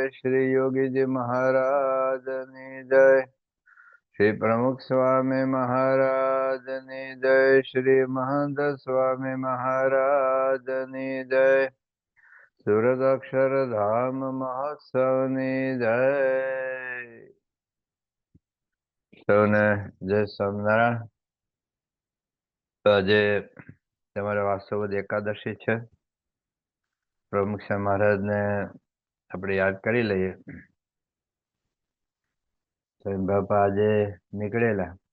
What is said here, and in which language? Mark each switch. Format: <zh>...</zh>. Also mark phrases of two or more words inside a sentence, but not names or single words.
<gu>શ્રી યોગી જી મહારાજની જય। શ્રી પ્રમુખ સ્વામી મહારાજની જય। શ્રી મહંત સ્વામી મહારાજની જય। સૂરત અક્ષરધામ મહોત્સવની જય। સૌને જય સ્વામિનારાયણ. તો આજે તમારે વાસ્તવદ એકાદશી છે. પ્રમુખ સ્વામી મહારાજને આપણે યાદ કરી લઈએ. સ્વામી બાપા આજે નીકળેલા.</gu>